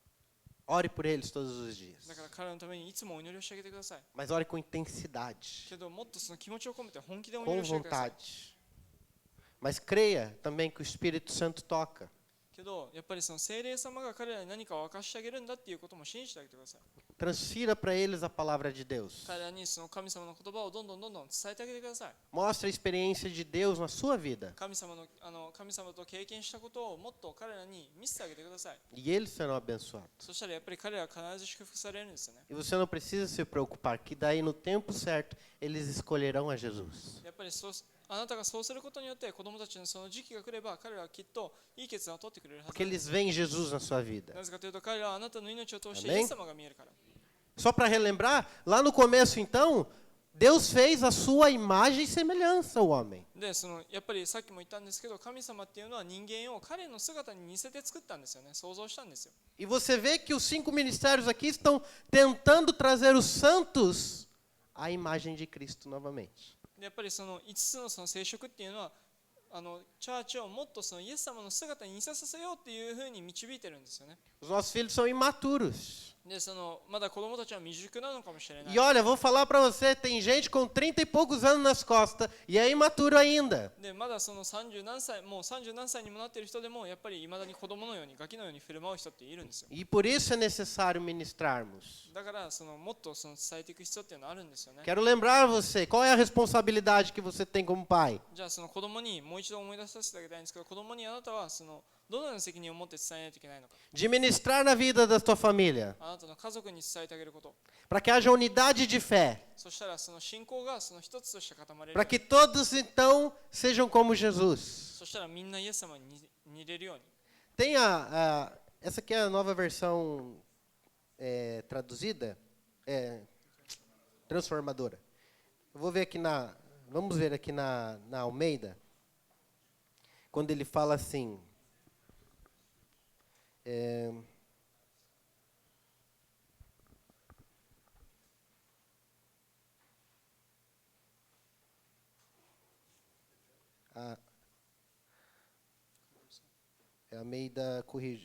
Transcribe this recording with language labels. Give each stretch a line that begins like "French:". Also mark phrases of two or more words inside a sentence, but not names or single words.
Portuguese: Ore por eles todos os dias.
Japanese: だから彼らのためにいつもお祈りをしてあげてください。
Portuguese: Mas ore com intensidade,
Japanese: けどもっとその気持ちを込めて本気でお祈
Portuguese: com
Japanese: りをしてください。
Portuguese: vontade. Mas creia também que o Espírito Santo toca.
Japanese: けどやっぱりその聖霊様が彼らに何かを明かしてあげるんだっていうことも信じてあげてください。
Portuguese: Transfira para eles a palavra de Deus.
Japanese: 彼らにその神様の言葉をどんどん伝えてあげてください。
Portuguese: Mostre a experiência de Deus na sua vida.
Japanese: 神様と経験したことをもっと彼らに見せてあげてください。
Portuguese: E eles serão abençoados.
Japanese: そしたらやっぱり彼らは必ず祝福されるんですよね。
Portuguese: E você não precisa se preocupar, que daí no tempo certo eles escolherão a Jesus.
Japanese: やっぱりあなたがそうすることによって子供たちのその時期が来れば彼らはきっといい決断を取ってくれるはず
Portuguese: Porque
Japanese: なんです。
Portuguese: eles veem Jesus na sua vida.
Japanese: なぜかというと彼らはあなたの命を通して
Portuguese: Amém?
Japanese: イエス様が見えるから。
Portuguese: Só para relembrar, lá no começo então, Deus fez a sua imagem e semelhança ao homem.
Japanese: でやっぱりさっきも言ったんですけど神様っていうのは人間を彼の姿に似せて作ったんですよね。想像したんですよ。
Portuguese: E você vê que os 5 ministérios aqui estão tentando trazer os santos à imagem de Cristo novamente.
Japanese: でやっぱり5つの聖職っていうのはチャーチをもっとイエス様の姿に似せさせようっていうふうに導いてるんですよね。
Portuguese: Os nossos filhos são imaturos.
Japanese: でまだ子供たちは未熟なのかもしれない。
Portuguese: E olha, vou falar para você, tem gente com 30 e poucos anos nas costas e é imaturo ainda.
Japanese: でまだ30何歳もう30何歳にもなっている人でもやっぱり未だに子供のようにガキのように振る舞う人っているんですよ。
Portuguese: E por isso é necessário ministrarmos.
Japanese: だからもっと伝えていく必要っていうのはあるんですよね。
Portuguese: Quero lembrar você, qual é a responsabilidade que você tem como pai?
Japanese: じゃあ子供にもう一度思い出させてあげたいんですけど、子供にあなたはどのような責任を持って伝えないといけないのか。
Portuguese: De ministrar na vida da tua família,
Japanese: あなたの家族に伝えてあげること。
Portuguese: para que haja unidade de fé,
Japanese: そしたら信仰が一つとして固まれる。
Portuguese: para que todos então sejam como Jesus.
Japanese: そしたらみんなイエス様に似れるように。
Portuguese: Tem essa aqui é a nova versão traduzida, transformadora. Vamos ver aqui na Almeida, quando ele fala assim, é a Almeida corrigida.